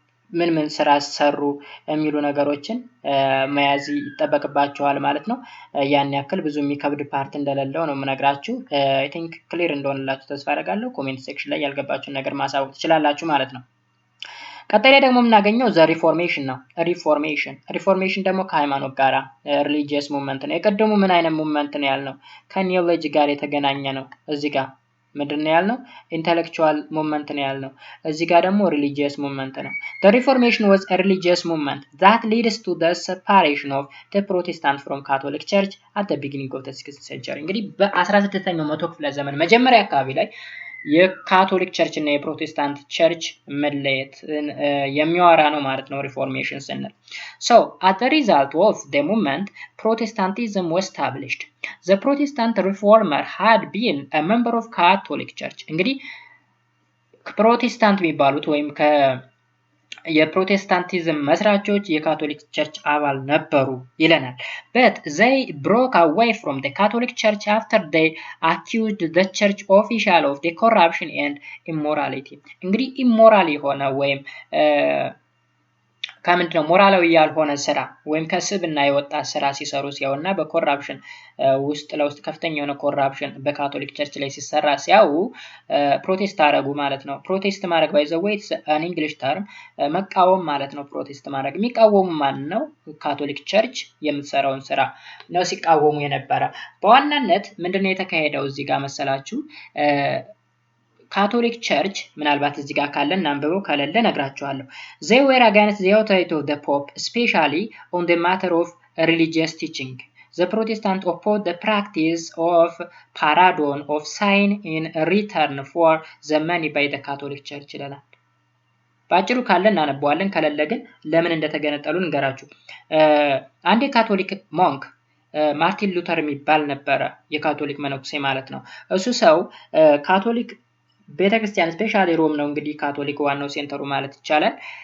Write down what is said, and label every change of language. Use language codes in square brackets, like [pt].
[am] ምን ስራ ሰሩ የሚሉ ነገሮችን መያዝ ይጠበቅባቸዋል ማለት ነው። ያን ያክል ብዙ የሚከብድ ፓርት እንደሌለው ነው የምነግራችሁ። አይ ቲንክ ክሊር እንደሆነላችሁ ተስፋ አደርጋለሁ። ኮሜንት ሴክሽን ላይ ያልገባችሁን ነገር ማሳወቅ ትችላላችሁ ማለት ነው። ቀጣይ ላይ ደግሞ የምናገኘው ዘ ሪፎርሜሽን ነው። ሪፎርሜሽን ደግሞ ከሃይማኖት ጋራ ሪሊጂየስ ሙቭመንት ነው። የቀደሙ ምን አይነት ሙቭመንት ነው ያልነው? ከኒዮሎጂ ጋር የተገናኘ ነው። እዚህ ጋር ምንድን ነው ያልነው? ኢንተሌክቹዋል ሙቭመንት ነው ያልነው። እዚህ ጋር ደግሞ ሪሊጂየስ ሙቭመንት ነው። [en] The Reformation was a religious movement that leads to the separation of the Protestant from Catholic Church at the beginning of the 16th century. [am] እንግዲህ በ16ኛው መቶ ክፍለ ዘመን መጀመሪያ አካባቢ ላይ የካቶሊክ ቸርች እና የፕሮቴስታንት ቸርች መለየት የሚያወራ ነው ማለት ነው ሪፎርሜሽን ስንል። [en] So as the result of the movement, Protestantism was established. The Protestant reformer had been a member of Catholic Church. [am] እንግዲህ ፕሮቴስታንት የሚባሉት ወይም የፕሮቴስታንቲዝም መስራቾች የካቶሊክ ቸርች አባል ነበሩ ይለናል። [en] But they broke away from the Catholic Church after they accused the church official of the corruption and immorality. [am] እንግዲህ ኢሞራል የሆነ ወይም ከምንድነው ሞራላዊ ያልሆነ ስራ ወይም ከስብና የወጣ ስራ ሲሰሩ ሲያውና በኮራፕሽን ውስጥ ለውስጥ ከፍተኛ የሆነ ኮራፕሽን በካቶሊክ ቸርች ላይ ሲሰራ ሲያው ፕሮቴስት አረጉ ማለት ነው። ፕሮቴስት ማድረግ ባይ ዘ ዌይ አን እንግሊሽ ተርም መቃወም ማለት ነው። ፕሮቴስት ማድረግ የሚቃወሙ ማን ነው? ካቶሊክ ቸርች የምትሰራውን ስራ ነው ሲቃወሙ የነበረ። በዋናነት ምንድነው የተካሄደው እዚህ ጋር መሰላችሁ? ካቶሊክ ቸርች ምናልባት እዚህ ጋር ካለን አንብበው ካለለ ነግራችኋለሁ። [en] they were against the authority of the pope, especially on the matter of religious teaching. The Protestant opposed the practice of paradon of sign in return for the money by the Catholic Church [am] ይላል። ባጭሩ ካለን እናነባዋለን፣ ከሌለ ግን ለምን እንደተገነጠሉ እንገራችሁ። አንድ የካቶሊክ ሞንክ ማርቲን ሉተር የሚባል ነበረ፣ የካቶሊክ መነኩሴ ማለት ነው። እሱ ሰው ካቶሊክ ቤተክርስቲያን ስፔሻሊ ሮም ነው እንግዲህ ካቶሊክ ዋናው ሴንተሩ ማለት ይቻላል።